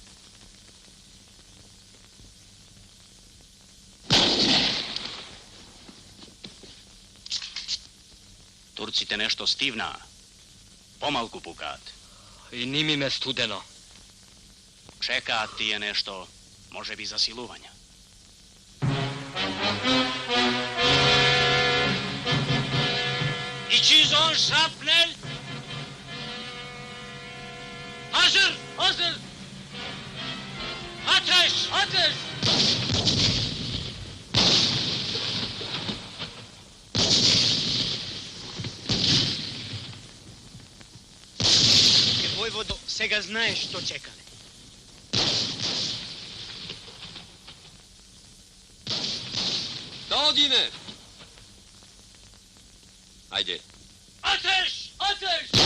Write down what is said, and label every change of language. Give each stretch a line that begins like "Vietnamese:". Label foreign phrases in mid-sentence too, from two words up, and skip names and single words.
Macedonian: Турците нешто стивнаа. Помалку пукаат. И ними ме студено. Чекаат тие нешто, може би засилувања.
Turkish: İçizon şapnel. Hazır, hazır. Ateş, ateş.
Macedonian: Војводо, сега знаеш што чекаме. Да одиме! Ајде.
Turkish: Ateş, ateş.